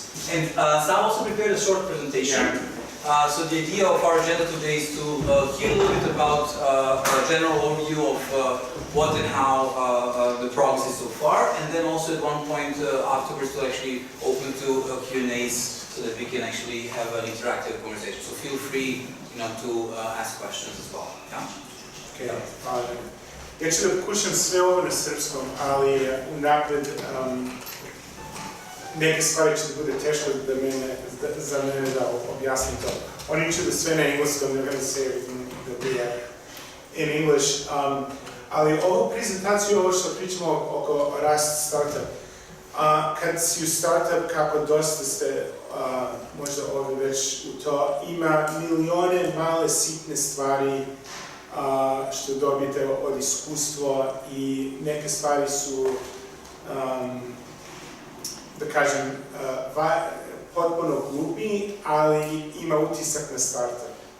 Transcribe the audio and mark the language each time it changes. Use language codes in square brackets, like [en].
[en] And Sam also prepared a short presentation. So the idea of our agenda today is to hear a little bit about a general overview of what and how the progress is so far, and then also at one point afterwards to actually open to Q&As so that we can actually have an interactive conversation. So feel free, to ask questions as well. Yeah? Okay. [sr] Ja ću da pokušam sve ovo na srpskom, ali unapred neke stvari će da bude teško za mene da objasnim to. Oni će da sve na engleskom, [en] they're going to say everything that we have in English. [sr] Ali ovu prezentaciju, ovo što pričamo oko Rast startup, kad si u startup, kako dosta ste možda ovdje već u to, ima milione male sitne stvari što dobijete od iskustva i neke stvari su, da kažem, potpuno glupi, ali ima utisak na startup.